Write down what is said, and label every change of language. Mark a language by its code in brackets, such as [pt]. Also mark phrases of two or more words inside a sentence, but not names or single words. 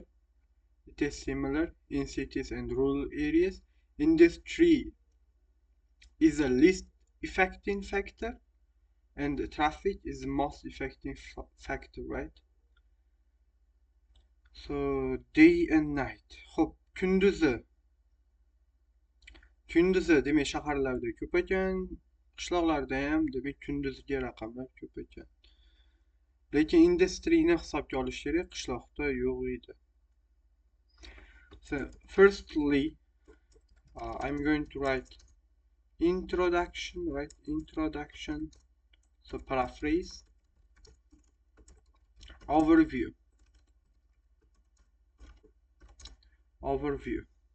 [en] It is similar in cities and rural areas. Industry is the least affecting factor, and traffic is the most affecting factor, right? So day and night. [uz] Xo'p, kunduzi demak shaharlarda ko'p ekan, qishloqlarda ham demak kunduzgi raqamlar ko'p ekan. Lekin industriyni hisobga olish kerak, qishloqda yo'q edi. [en] So firstly, I'm going to write introduction, right? Introduction. So paraphrase. Overview. Overview.